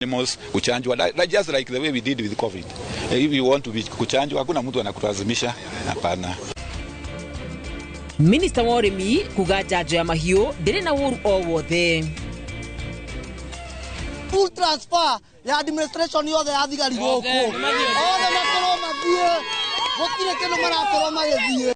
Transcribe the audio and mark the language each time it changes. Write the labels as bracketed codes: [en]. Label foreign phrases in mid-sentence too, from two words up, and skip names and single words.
[en] Animals kuchanjwa just like the way we did with COVID. If you want to be kuchanjwa, [sw] hakuna mtu anakulazimisha, hapana. [ki] Minister wa urimi kuga janjo ya mahiũ ndĩrĩ na ũru o wothe. [en] Full transfer [ki] ya administration yothe ya thigari gũkũ. Othe makorwo mathiĩ. Gũtirĩ kĩndũ marakorwo magĩthiĩ.